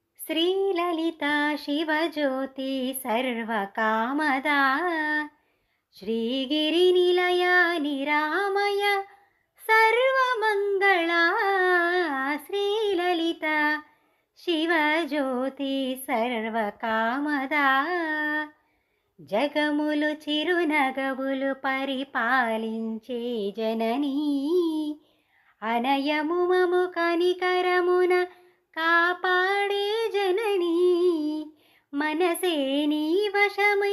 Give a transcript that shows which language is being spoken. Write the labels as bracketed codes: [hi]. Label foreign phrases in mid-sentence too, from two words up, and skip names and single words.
[sa] श्रीललिता शिवज्योति सर्वकामदा श्रीगिरिनिलया निरामय सर्वमङ्गला श्रीललिता शिवज्योति सर्वकामदा [te] జగములు చిరునగవులు పరిపాలించే జననీ అనయము మము కనికరమున కాపాడే జననీ మనసే నీ వశమై